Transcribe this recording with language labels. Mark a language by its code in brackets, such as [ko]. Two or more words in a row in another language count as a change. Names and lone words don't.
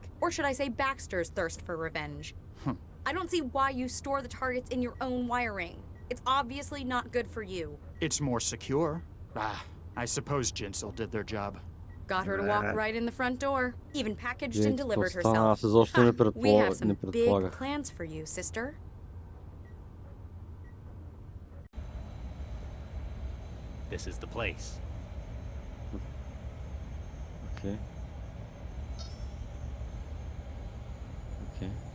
[en] Or should I say Baxter's thirst for revenge. I don't see why you store the targets in your own wiring. It's obviously not good for you. It's more secure. I suppose Jinsel did their job. Got her to walk right in the front door. Even packaged and delivered herself. [bg] Аз изобщо не [en] We have some big [bg] предполагах. [en] plans for you, sister. This is the place. [bg] Окей. Окей.